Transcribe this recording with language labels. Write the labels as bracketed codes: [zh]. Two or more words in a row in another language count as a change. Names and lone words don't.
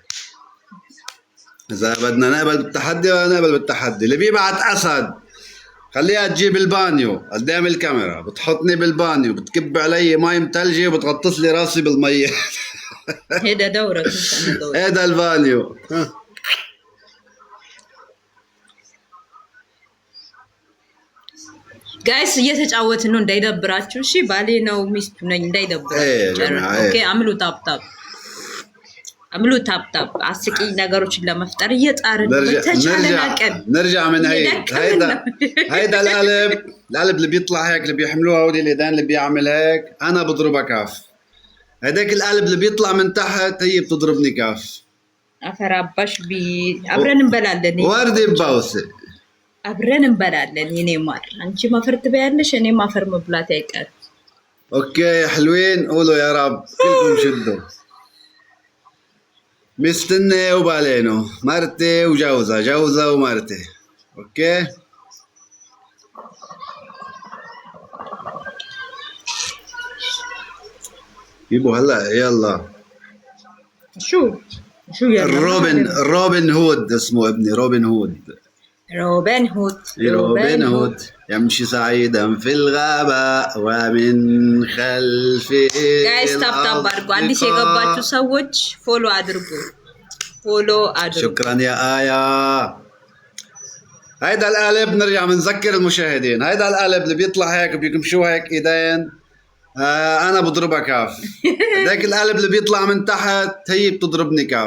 [ar] إذا بدنا نقبل بالتحدي ولا نقبل بالتحدي. اللي بيبعت أسد خليها تجيب البانيو قدام الكاميرا، بتحطني بالبانيو، بتكب علي مي متلجة وبتغطس لي راسي بالمية. هيدا دورك مش أنا دورك. هيدا البانيو. [am] ጋይስ እየተጫወትን ነው እንዳይደብራችሁ። እሺ ባሌ ነው ሚስቱ ነኝ እንዳይደብራችሁ። ኦኬ አምሉ ታፕታፕ አምሉ ታፕታፕ። አስቂኝ ነገሮችን ለመፍጠር እየጣርን በተቻለን አቅም [ar] نرجع من هيدا القلب اللي بيطلع هيك اللي بيحملوها هودي الايدين اللي بيعمل هيك انا بضربها كاف. هيداك القلب اللي بيطلع من تحت هي بتضربني كاف. [am] አፈራባሽ አብረን እንበላለን። [ar] وردي ببوسه [am] አብረን እንበላለን። የኔ ማር አንቺ ማፈር ትበያለሽ፣ እኔ ማፈር መብላት አይቀር። [ar] اوكي يا حلوين قولوا يا رب كلكم شدوا. مستني وبالينو مرتي وجوزها، جوزها ومرتي. اوكي جيبوا هلا يلا. شو يا روبن هود اسمه ابني، روبن هود. روبن هود يمشي سعيدا في الغابة ومن خلفه. [am] ጋይስ [en] tap tap [am] አድርጉ። አዲስ የገባችሁ ሰዎች ፎሎ አድርጉ። [ar] شكرا يا آية. هيدا القلب نرجع بنذكر المشاهدين، هيدا القلب اللي بيطلع هيك بيمشوا هيك ايدين انا بضربها كاف. هيك القلب اللي بيطلع من تحت هي بتضربني كاف.